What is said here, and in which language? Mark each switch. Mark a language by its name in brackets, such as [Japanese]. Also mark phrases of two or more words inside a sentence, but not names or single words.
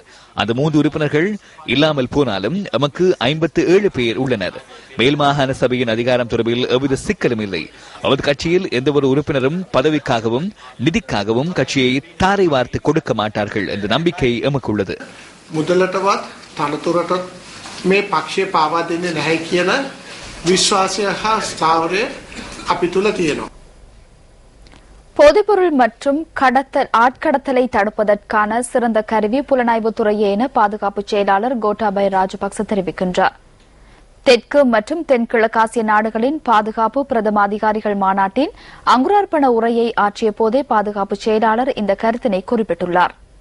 [Tamil] அந்த 3 உறுப்பினர்கள் இல்லாமல் போனாலும் நமக்கு 57 பேர் உள்ளனர். மேல் மாகாண சபையின் அதிகாரம் தொடர்பில் எவ்வித சிக்கலும் இல்லை. அவரது கட்சியில் எந்தவொரு உறுப்பினரும் பதவிக்காகவும் நிதிக்காகவும் கட்சியை தாரை வார்த்து கொடுக்க மாட்டார்கள் என்ற நம்பிக்கை எமக்கு உள்ளது. [Sinhala] මේ පක්ෂය පාවා දෙන්නේ නැහැ කියන විශ්වාසය හා ස්ථාවරය අපි තුල තියෙනවා. [Tamil] போதைப்பொருள் மற்றும் ஆட்கடத்தலை தடுப்பதற்கான சிறந்த கருவி புலனாய்வுத்துறையே என பாதுகாப்பு செயலாளர் கோட்டாபய ராஜபக்ச தெரிவிக்கின்றார். தெற்கு மற்றும் தென்கிழக்காசிய நாடுகளின் பாதுகாப்பு பிரதம அதிகாரிகள் மாநாட்டின் அங்குரார்ப்பண உரையை ஆற்றிய போதே பாதுகாப்பு செயலாளர் இந்த கருத்தினை குறிப்பிட்டுள்ளார்.